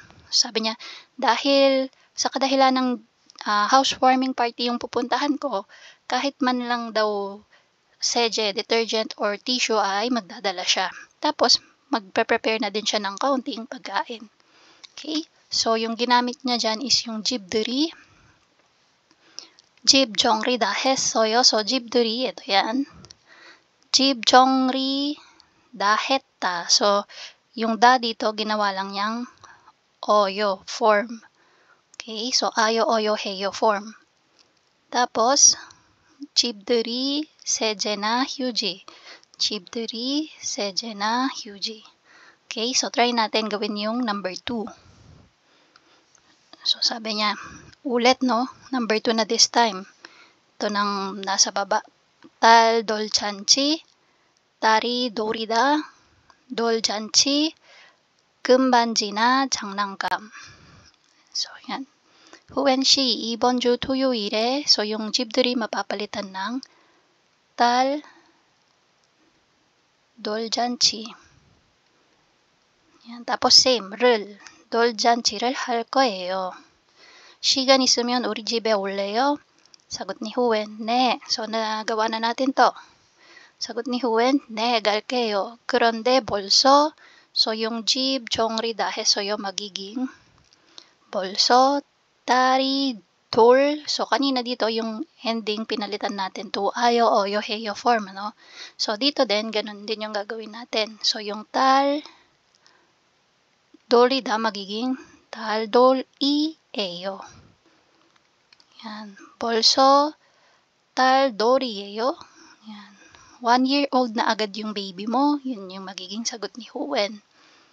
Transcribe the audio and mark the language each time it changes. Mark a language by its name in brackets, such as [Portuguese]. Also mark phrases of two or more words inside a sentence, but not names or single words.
[Filipino] Sabi niya, dahil sa kadahilan ng [English] housewarming party [Filipino] yung pupuntahan ko, kahit man lang daw seje, [English] detergent or tissue [Filipino] ay magdadala siya. Tapos, magpe-prepare na din siya ng kaunting pagkain. Okay? So, yung ginamit niya dyan is yung 집들이. [Korean] 집 정리 다 했어요. So, 집들이, [Filipino] ito yan. [Korean] 집 정리 다 했다. [Filipino] So, yung da dito, ginawa lang niyang oyo form. Okay? So, ayo, oyo, heyo form. Tapos, [Korean] 집들이 세제나 휴지. 집들이 세제나 휴지. [Filipino] Okay? So, try natin gawin yung number 2. So, sabi niya, ulit, no? Number 2 na this time. Ito nang nasa baba. [Korean] 딸 돌잔치, 딸이 놀이다, 돌잔치, 금반지나 장난감. So, yan. Huwen 씨, 이번 주 토요일에, [Filipino] so yung 집들이 mapapalitan ng [Korean] 딸 돌잔치. [Filipino] Yan. Tapos same, [Korean] 를. 돌잔치를 할 거예요. 시간 있으면 우리 집에 올래요? [Filipino] 사got ni Huwen, 네. So, nagawa na natin to. 사got ni Huwen, [Korean] 네, 갈게요. 그런데 벌써, [Filipino] so yung [Korean] 집 정리 다 했어요 [Filipino] magiging [Korean] 벌써 딸이 돌. [Filipino] So, kanina dito yung ending pinalitan natin to ayo, oyo, heyo form, no? So, dito din, ganun din yung gagawin natin. So, yung tal 돌이다 magiging [Korean] 딸 돌이에요. Yan. 벌써 딸 돌이에요. [Filipino] Yan. 1 [English] year old [Filipino] na agad yung baby mo. Yun yung magiging sagot ni Huwen.